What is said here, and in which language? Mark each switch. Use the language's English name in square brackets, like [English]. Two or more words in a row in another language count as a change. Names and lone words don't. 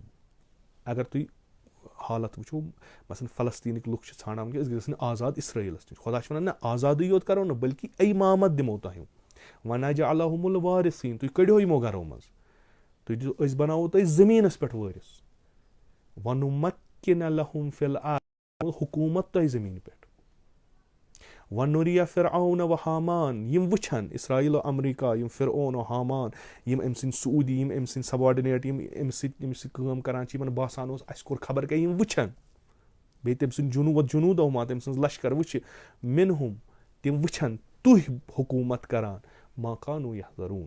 [Kashmiri] اگر تُہۍ حالت وٕچھو مثلاً فلسطیٖنٕکۍ لُکھ چھِ ژھانڈان کہ أسۍ گژھن آزاد اِسرٲیلَس نِش. خۄدا چھُ وَنان نہ آزادٕے یوت کَرو نہٕ بٔلکہِ اِمامت دِمو تۄہہِ. [Arabic] وَنَجْعَلَهُمُ الْوَارِثِیٖن. [Kashmiri] تُہۍ کٔڑِو یِمو گرو منٛز, أسۍ بَناوو تۄہہِ زٔمیٖنَس پٮ۪ٹھ وٲرِث. [Arabic] وَنُمَکِّنَ لَهُم فِی الْأَرْضِ. [Kashmiri] حکوٗمت تۄہہِ زٔمیٖنہِ پٮ۪ٹھ. [Arabic] وَنُرِیَ فِرعَوْنَ وَحامان. [Kashmiri] یِم وٕچھن اِسراییل و امریکہ, یِم فرعون و حامان, یِم أمۍ سٕنٛدۍ سعوٗدی, یِم أمۍ سٕنٛدۍ سباڈِنیٹ, یِم أمِس سۭتۍ کٲم کران چھِ, یِمن باسان اوس اَسہِ کوٚر خبر کیٛاہ, یِم وٕچھن. بیٚیہِ تٔمۍ سٕنٛدۍ جنوٗدو ما تٔمۍ سٕنٛز لشکر وٕچھِ, مِنہُم, تِم وٕچھن تُہۍ حکوٗمت کران, [Arabic] ما کانوٗ یحذروٗن.